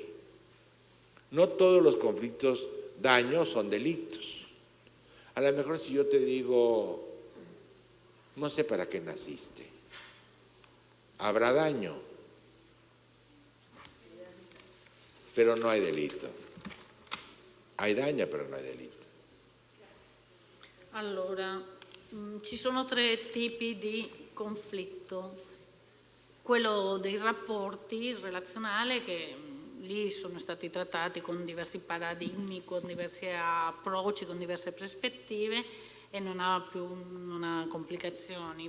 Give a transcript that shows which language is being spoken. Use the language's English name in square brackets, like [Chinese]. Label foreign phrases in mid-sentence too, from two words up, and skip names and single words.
[Spanish] No todos los conflictos daños son delitos. A lo mejor si yo te digo, no sé para qué naciste, habrá daño, pero no hay delito. Hay daño, [Italian] però non è delitto. Allora, ci sono 3 tipi di conflitto. Quello dei rapporti relazionale, che lì sono stati trattati con diversi paradigmi, con diversi approcci, con diverse prospettive e non ha complicazioni.